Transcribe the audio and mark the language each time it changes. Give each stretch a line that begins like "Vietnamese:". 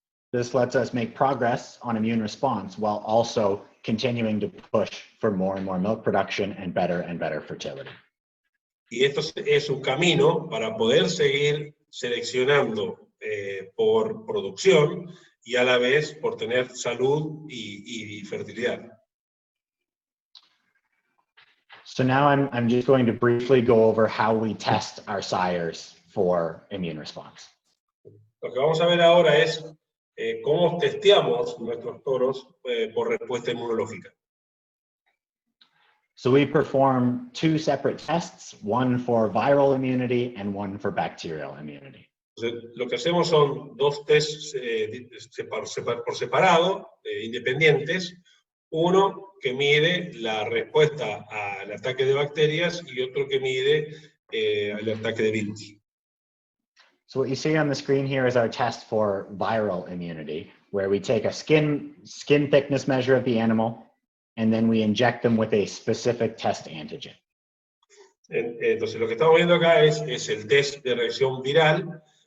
English: This lets us make progress on immune response while also continuing to push for more and more milk production and better fertility.
Spanish: Y esto es un camino para poder seguir seleccionando por producción y a la vez por tener salud y fertilidad.
English: So now I'm just going to briefly go over how we test our sires for immune response.
Spanish: Lo que vamos a ver ahora es cómo testeamos nuestros toros por respuesta inmunológica.
English: So we perform two separate tests, one for viral immunity and one for bacterial immunity.
Spanish: Entonces, lo que hacemos son dos tests por separado, independientes. Uno que mide la respuesta al ataque de bacterias y otro que mide el ataque de virus.
English: So what you see on the screen here is our test for viral immunity, where we take a skin thickness measure of the animal, and then we inject them with a specific test antigen.
Spanish: Entonces, lo que estamos viendo acá es el test de reacción viral.